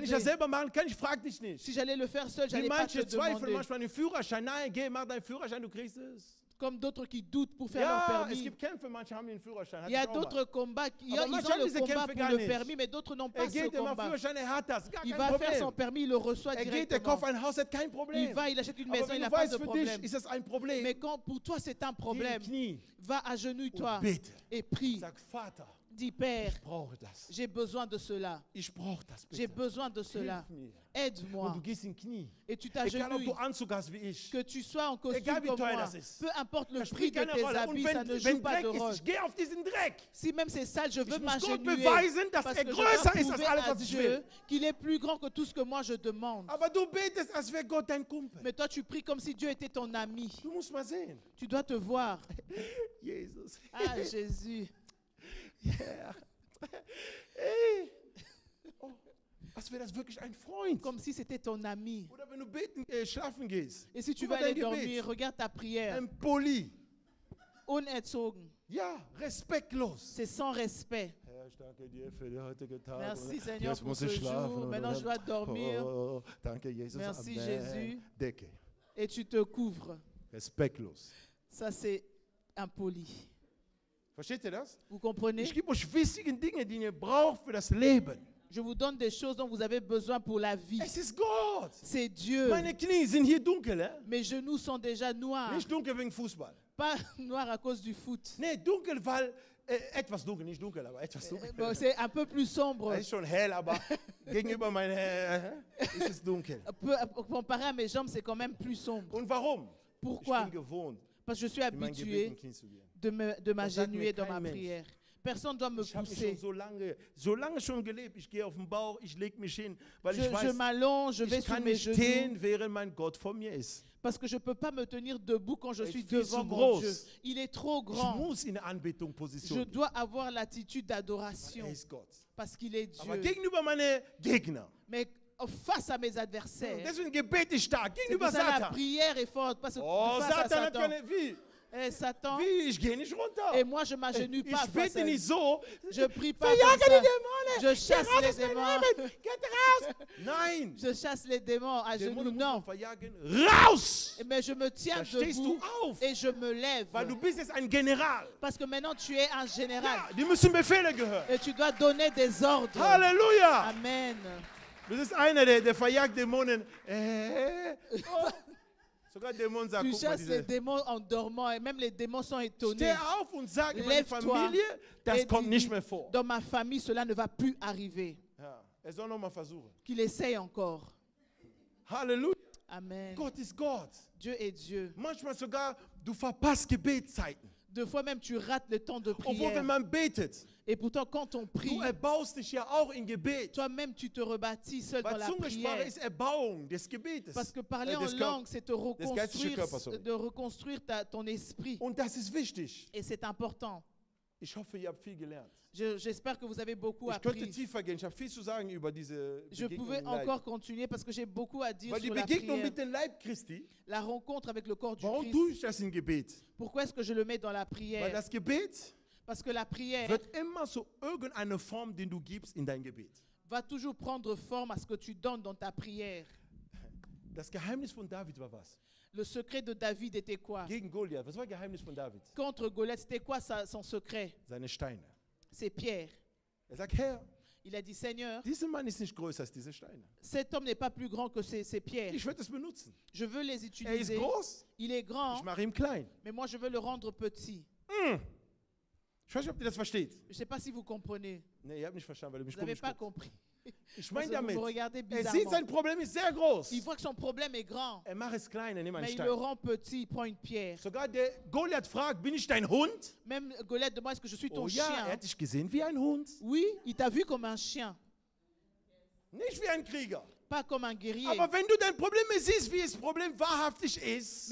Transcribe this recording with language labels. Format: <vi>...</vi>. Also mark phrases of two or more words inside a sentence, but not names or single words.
<de>ich das selber machen kann, ich frage dich nicht.</de> <fr>Si j'allais le faire seul,</fr> <de>Wie</de> <fr>j'allais pas te</fr> <de>manche zweifeln</de> <fr>demander.</fr> <de>manchmal den Führerschein. Nein, geh, mach deinen Führerschein, du kriegst es.</de> <fr>Comme d'autres qui doutent pour faire leur</fr> <de>Ja, es</de> <fr>permis.</fr> <de>gibt Kämpfe, manche haben den Führerschein.</de> <fr>Il y a</fr> <de>Hatte ich auch mal.</de> <fr>d'autres combats. Ils</fr> <de>Aber</de> <fr>ont</fr> <de>manche haben</de> <fr>le</fr> <de>diese</de> <fr>combat</fr> <de>Kämpfe</de> <fr>pour</fr> <de>gar</de> <fr>le</fr> <de>nicht.</de> <fr>permis, mais d'autres n'ont pas</fr> <de>Er</de> <fr>ce</fr> <de>geht, der macht</de> <fr>combat.</fr> <de>Führerschein, er hat das. Gar</de> <fr>Il</fr> <de>kein</de> <fr>va faire son</fr> <de>Problem.</de> <fr>permis, il le reçoit</fr> <de>Er geht, der</de> <fr>directement.</fr> <de>kauft ein Haus, hat kein</de> <fr>Il</fr> <de>Problem.</de> <fr>va, il achète une</fr> <de>Aber</de> <fr>maison,</fr> <de>wenn</de> <fr>il n'a</fr> <de>du</de> <fr>pas</fr> <de>weißt,</de> <fr>de</fr> <de>für</de> <fr>problème.</fr> <de>dich ist das ein Problem.</de> <fr>Mais quand pour toi c'est un</fr> <de>Geh in</de> <fr>problème,</fr> <de>die Knie</de> <fr>va agenouille-toi</fr> <de>und bete.</de> <fr>et prie.</fr> <de>Sag, Vater,</de> <fr>Dis Père,</fr> <de>ich brauche das.</de> <fr>j'ai besoin de cela.</fr> <de>Ich brauche das</de> <fr>J'ai</fr> <de>bitte.</de> <fr>besoin de cela.</fr> <de>Hilf mir.</de> <fr>Aide-moi.</fr> <de>Und du gehst in die Knie.</de> <fr>Et tu</fr> <de>Egal, ob</de> <fr>t'agenouilles.</fr> <de>du Anzug hast wie ich.</de> <fr>Que tu sois en costume</fr> <de>Egal, wie</de> <fr>comme</fr> <de>teuer</de> <fr>moi.</fr> <de>das ist.</de> <fr>Peu importe le</fr> <de>Das</de> <fr>prix</fr> <de>spielt</de> <fr>de</fr> <de>keine</de> <fr>tes</fr> <de>Rolle. Und</de> <fr>habits, ça ne</fr> <de>wenn</de> <fr>joue pas</fr> <de>Dreck</de> <fr>de rôle.</fr> <de>ist, ich gehe auf diesen Dreck.</de> <fr>Si même c'est sale, je veux</fr> <de>Ich muss Gott</de> <fr>m'agenouiller.</fr> <de>beweisen, dass</de> <fr>Parce</fr> <de>er</de> <fr>que je</fr> <de>größer</de> <fr>dois</fr> <de>ist als</de> <fr>prouver</fr> <de>alles,</de> <fr>à</fr> <de>was ich</de> <fr>Dieu</fr> <de>will.</de> <fr>qu'il est plus grand que tout ce que moi je demande.</fr> <de>Aber du betest, als wäre Gott dein Kumpel.</de> <fr>Mais toi, tu pries comme si Dieu était ton ami.</fr> <de>Du musst mal sehen.</de> <fr>Tu dois te voir.</fr> <de>Jesus.</de> <fr>Ah, Jésus. Yeah. Hey.</fr> <de>Oh, als wäre das wirklich ein Freund.</de> <fr>Comme si c'était ton ami.</fr> <de>Oder wenn du schlafen gehst.</de> <fr>Et si tu</fr> <de>Guck mal</de> <fr>vas aller</fr> <de>dein Gebet.</de> <fr>dormir, regarde ta prière.</fr> <de>Ein Poli. Unerzogen. Ja, respektlos.</de> <fr>C'est sans respect.</fr> <de>Herr, ich danke dir für den heutigen Tag.</de> <fr>Merci Seigneur</fr> <de>Jetzt</de> <fr>pour</fr> <de>muss</de> <fr>ce</fr> <de>ich schlafen.</de> <fr>jour. Maintenant je dois dormir.</fr> <de>Oh, danke, Jesus.</de> <fr>Merci, Amen. Jésus.</fr> <de>Decke.</de> <fr>Et tu te couvres.</fr> <de>Respektlos.</de> <fr>Ça, c'est impoli.</fr> <de>Versteht ihr das?</de> <fr>Vous comprenez?</fr> <de>Ich gebe euch wichtige Dinge, die ihr braucht für das Leben.</de> <fr>Je vous donne des choses dont vous avez besoin pour la vie.</fr> <de>Es ist Gott.</de> <fr>C'est Dieu.</fr> <de>Meine Knie sind hier dunkel.</de> <fr>Mes genoux sont déjà noirs.</fr> <de>Nicht dunkel wegen Fußball.</de> <fr>Pas noirs à cause du foot.</fr> <de>Nee, dunkel, weil etwas dunkel, nicht dunkel, aber etwas dunkel.</de> <fr>Bon, c'est un peu plus sombre.</fr> <de>Es ist schon hell, aber gegenüber meinen ist es dunkel.</de> <fr>Comparé à mes jambes, c'est quand même plus sombre.</fr> <de>Und warum?</de> <fr>Pourquoi?</fr> <de>Ich bin gewohnt,</de> <fr>Parce que je suis</fr> <de>in mein Gebet</de> <fr>habitué</fr> <de>in Knie zu gehen.</de> <fr>de m'agenouiller</fr> <de>Das sagt mir</de> <fr>dans ma</fr> <de>kein Mensch.</de> <fr>prière. Personne ne doit me</fr> <de>Ich habe mich</de> <fr>pousser.</fr> <de>schon so lange schon gelebt. Ich gehe auf den Bauch, ich lege mich hin, weil ich</de> <fr>Je</fr> <de>weiß,</de> <fr>m'allonge, je vais</fr> <de>ich</de> <fr>sur</fr> <de>kann</de> <fr>mes</fr> <de>nicht</de> <fr>genoux.</fr> <de>stehen, während mein Gott vor mir ist.</de> <fr>Parce que je ne peux pas me tenir debout quand je Il suis</fr> <de>est viel</de> <fr>devant</fr> <de>zu</de> <fr>mon</fr> <de>groß.</de> <fr>Dieu. Il est trop</fr> <de>Ich</de> <fr>grand.</fr> <de>muss in der Anbetung</de> <fr>Je</fr> <de>Position.</de> <fr>dois avoir l'attitude d'adoration</fr> <de>Er ist Gott.</de> <fr>parce qu'il est</fr> <de>Aber</de> <fr>Dieu.</fr> <de>gegenüber meine Gegner.</de> <fr>Mais face à mes adversaires,</fr> <de>Deswegen Gebet ist stark.</de> <fr>c'est</fr> <de>Gegenüber pour ça la Satan.</de> <fr>prière est forte. Parce que Oh, face à</fr> <de>Satan hat</de> <fr>Satan,</fr> <de>keine. Wie?</de> <fr>Satan,</fr> <de>Wie? Ich gehe nicht runter.</de> <fr>et moi je m'agenouille pas</fr> <de>Ich</de> <fr>face</fr> <de>bete</de> <fr>à lui.</fr> <de>nicht so.</de> <fr>Je prie pas</fr> <de>Verjage</de> <fr>comme ça.</fr> <de>die Dämonen.</de> <fr>Je chasse</fr> <de>Geh raus</de> <fr>les</fr> <de>aus meinem</de> <fr>démons.</fr> <de>Leben. Geht raus. Nein.</de> <fr>Je chasse les démons à genoux.</fr> <de>Dämonen muss man</de> <fr>Non.</fr> <de>verjagen. Raus.</de> <fr>Mais je me tiens</fr> <de>Da stehst du</de> <fr>debout</fr> <de>auf.</de> <fr>et je me lève.</fr> <de>Weil du bist jetzt ein General.</de> <fr>Parce que maintenant tu es un général.</fr> <de>Ja, die müssen Befehle gehören.</de> <fr>Et tu dois donner des ordres.</fr> <de>Halleluja.</de> <fr>Amen.</fr> <de>Du bist einer, der verjagt Dämonen. Oh. Sogar Dämonen sagen,</de> <fr>Tu</fr> <de>guck mal,</de> <fr>chasses les</fr> <de>diese.</de> <fr>démons en dormant et même les démons sont étonnés.</fr> <de>Steh auf und sag in meine</de> <fr>Lève-toi</fr> <de>Familie, das</de> <fr>et</fr> <de>kommt</de> <fr>dis,</fr> <de>nicht mehr vor.</de> <fr>dans ma famille, cela ne va plus arriver.</fr> <de>Ja, soll noch mal versuchen.</de> <fr>Qu'il essaye encore.</fr> <de>Halleluja.</de> <fr>Amen.</fr> <de>Gott ist Gott.</de> <fr>Dieu est Dieu.</fr> <de>Manchmal sogar, du verpasst Gebetszeiten.</de> <fr>Deux fois même, tu rates le temps de</fr> <de>Obwohl,</de> <fr>prière.</fr> <de>wenn man betet,</de> <fr>Et pourtant, quand on prie,</fr> <de>du erbaust dich ja auch in Gebet.</de> <fr>toi-même, tu te rebâtis seul dans</fr> <de>Weil</de> <fr>la</fr> <de>Zungensprache</de> <fr>prière.</fr> <de>ist Erbauung des Gebetes.</de> <fr>Parce que parler</fr> <de>des</de> <fr>en</fr> <de>Kör-</de> <fr>langue, c'est te</fr> <de>geistlichen Körpers, sorry.</de> <fr>reconstruire ton esprit.</fr> <de>Und das ist wichtig.</de> <fr>Et c'est important.</fr> <de>Ich hoffe, ihr habt viel gelernt.</de> <fr>J'espère que vous avez beaucoup</fr> <de>Ich könnte</de> <fr>appris.</fr> <de>tiefer gehen. Ich habe viel zu sagen über diese</de> <fr>Je</fr> <de>Begegnung</de> <fr>pouvais</fr> <de>im Leib.</de> <fr>encore continuer parce que j'ai beaucoup à dire</fr> <de>Weil die</de> <fr>sur la</fr> <de>Begegnung</de> <fr>prière.</fr> <de>mit dem Leib Christi,</de> <fr>La rencontre avec le corps du</fr> <de>warum</de> <fr>Christ.</fr> <de>tue ich das im Gebet?</de> <fr>Pourquoi est-ce que je le mets dans la</fr> <de>Weil</de> <fr>prière?</fr> <de>das Gebet</de> <fr>Parce que la prière</fr> <de>wird immer so irgendeine Form, den du gibst in dein Gebet.</de> <fr>va toujours prendre forme à ce que tu donnes dans ta prière.</fr> <de>Das Geheimnis von David war was?</de> <fr>Le secret de David était quoi?</fr> <de>Gegen Goliath. Was war das Geheimnis von David?</de> <fr>Contre Goliath, c'était quoi son secret?</fr> <de>Seine Steine.</de> <fr>C'est Pierre.</fr> <de>Sagt, Herr,</de> <fr>Il a dit, Seigneur,</fr> <de>dieser Mann ist nicht größer als diese Steine.</de> <fr>cet homme n'est pas plus grand que ces pierres.</fr> <de>Ich werde es benutzen.</de> <fr>Je veux les</fr> <de>Er ist</de> <fr>utiliser.</fr> <de>groß,</de> <fr>Il est grand,</fr> <de>ich mache ihn klein.</de> <fr>mais moi je veux le rendre petit.</fr> <de>Ich weiß nicht, ob ihr das versteht.</de> <fr>Je ne sais pas si vous comprenez.</fr> <de>Nee, ihr habt nicht verstanden, weil ihr mich</de> <fr>Vous n'avez</fr> <de>komisch</de> <fr>pas</fr> <de>guckt.</de> <fr>compris.</fr> <de>Ich</de> <fr>Parce</fr> <de>meine</de> <fr>que vous</fr> <de>damit,</de> <fr>me regardez</fr> <de>er sieht,</de> <fr>bizarrement.</fr> <de>sein Problem ist sehr groß.</de> <fr>Il voit que son problème est grand,</fr> <de>Er macht es klein, er nimmt einen</de> <fr>mais il le</fr> <de>Stein.</de> <fr>rend petit, il prend une pierre.</fr> <de>Sogar der Goliath fragt, bin ich dein Hund?</de> <fr>Même Goliath demande, est-ce que je suis ton</fr> <de>Oh ja, er</de> <fr>chien?</fr> <de>hat dich gesehen wie ein Hund.</de> <fr>Oui, il t'a vu comme un chien,</fr> <de>Nicht wie ein Krieger.</de> <fr>pas comme un guerrier.</fr> <de>Aber wenn du dein Problem siehst, wie das Problem wahrhaftig ist,</de>